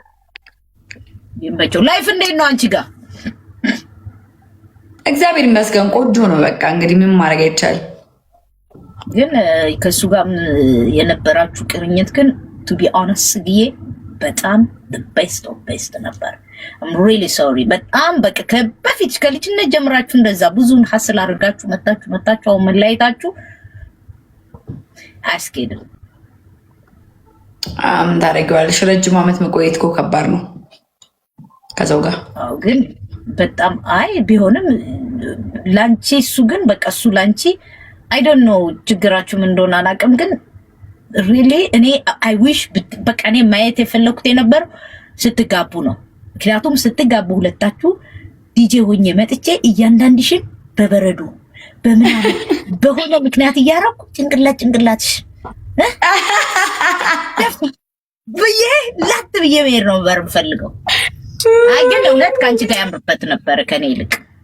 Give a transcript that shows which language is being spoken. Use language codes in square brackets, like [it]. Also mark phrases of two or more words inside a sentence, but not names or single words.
[am] ላይፍ እንዴት ነው አንቺ ጋር? እግዚአብሔር ይመስገን ቆንጆ ነው። በቃ እንግዲህ ምን ማድረግ አይቻልም። ግን ከሱ ጋር የነበራችሁ ቅርኝት ግን [en] to be honest [am] ጽግዬ በጣም [en] best of best [am] ነበር። [en] I'm really sorry [am] በጣም በቃ በፊት ከልጅነት ጀምራችሁ እንደዛ ብዙን ሐስል አድርጋችሁ መጣችሁ አሁን መለያየታችሁ አያስኬድም። ታደርጊዋለሽ። ረጅም ዓመት መቆየት እኮ ከባድ ነው ከዛው ጋር። አዎ ግን በጣም ቢሆንም ላንቺ እሱ ግን በቃ እሱ ላንቺ [en] I don't know [am] ችግራችሁ ምን እንደሆነ አላውቅም። ግን really እኔ [en] I wish [am] በቃ እኔ ማየት የፈለኩት የነበረው ስትጋቡ ነው። ምክንያቱም ስትጋቡ ሁለታችሁ ዲጄ ሆኜ መጥቼ እያንዳንድሽን በበረዶ በምናምን በሆነ ምክንያት እያረኩ ጭንቅላትሽ ብዬ ላት ብዬ መሄድ ነው ነበር የምፈልገው። ግን እውነት ከአንቺ ጋር ያምርበት ነበር ከኔ ይልቅ።